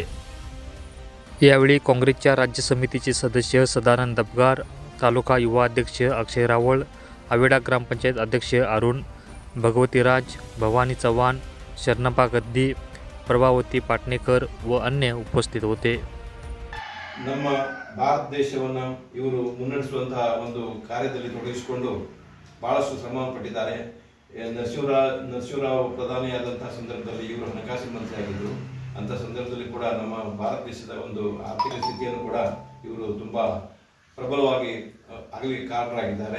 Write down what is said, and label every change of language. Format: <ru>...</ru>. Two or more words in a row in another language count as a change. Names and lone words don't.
<mr>यावेळी काँग्रेसच्या राज्य समितीचे सदस्य सदानंद दबगार, तालुका युवा अध्यक्ष अक्षय रावळ, आवेडा ग्रामपंचायत अध्यक्ष अरुण भगवतीराज, भवानी चव्हाण, शरणप्पा गद्दी, प्रभावती पाटणेकर व अन्य उपस्थित होते.</mr> <kn>ನಮ್ಮ ಭಾರತ ದೇಶವನ್ನು ಇವರು ಮುನ್ನಡೆಸುವಂತಹ ಒಂದು ಕಾರ್ಯದಲ್ಲಿ ತೊಡಗಿಸಿಕೊಂಡು ಬಹಳಷ್ಟು ಶ್ರಮ ಪಟ್ಟಿದ್ದಾರೆ. ನರಸಿಂಹರಾವ್ ಪ್ರಧಾನಿಯಾದಂತಹ ಸಂದರ್ಭದಲ್ಲಿ ಇವರು ಹಣಕಾಸಿನ ಮಂತ್ರಿಯಾಗಿದ್ದರು. ಅಂಥ ಸಂದರ್ಭದಲ್ಲಿ ಕೂಡ ನಮ್ಮ ಭಾರತ ದೇಶದ ಒಂದು ಆರ್ಥಿಕ ಸ್ಥಿತಿಯನ್ನು ಕೂಡ ಇವರು ತುಂಬ ಪ್ರಬಲವಾಗಿ ಆಗಲಿಕ್ಕೆ ಕಾರಣರಾಗಿದ್ದಾರೆ.</kn>